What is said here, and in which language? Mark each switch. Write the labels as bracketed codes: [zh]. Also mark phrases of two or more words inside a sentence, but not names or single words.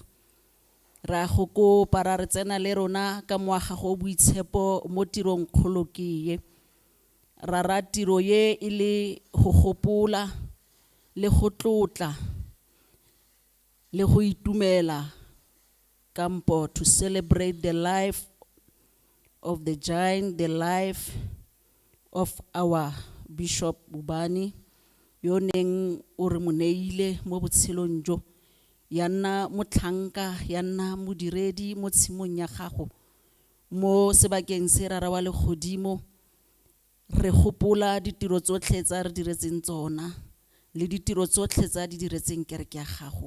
[tn] Ra go kopa ra re tsena le rona ka moaga go boitshepo mo tirong kgolo ke ye. Rara tiro ye e le go gopola le go tlotla le go itumela [en] kampo to celebrate the life of the giant, the life of our Bishop Ubani, [tn] yo neng o re mo neile mo botshelong jo, ya nna motlhanka, ya nna modiredi mo tshimong ya gago mo sebakeng se Rara wa legodimo. Re gopola ditiro tsotlhe tsa re diretseng tsona le ditiro tsotlhe tsa di diretseng kereke ya gago.